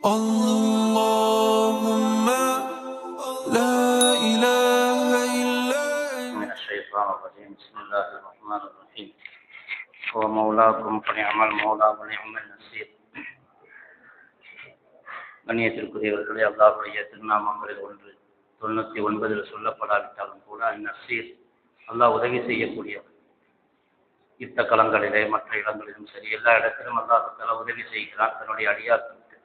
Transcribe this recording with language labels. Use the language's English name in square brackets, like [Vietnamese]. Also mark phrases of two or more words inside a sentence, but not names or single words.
[Arabic] اللهم لا إله إلا أنت. من الشيطان الرجيم. بسم الله الرحمن الرحيم. هو مولاكم فنعم المولى ونعم النصير. [Tamil] கண்ணியத்திற்குரியவர்களே, அல்லாஹ்வுடைய திருநாமங்களில் ஒன்று 99 சொல்லப்படாவிட்டாலும் கூட நசீர், அல்லாஹ் உதவி செய்யக்கூடியவர். யுத்த களங்களிலே மற்ற இடங்களிலும் சரி, எல்லா இடத்திலும் அல்லாஹ் உதவி செய்கிறான் தன்னுடைய அடியார்களுக்கு.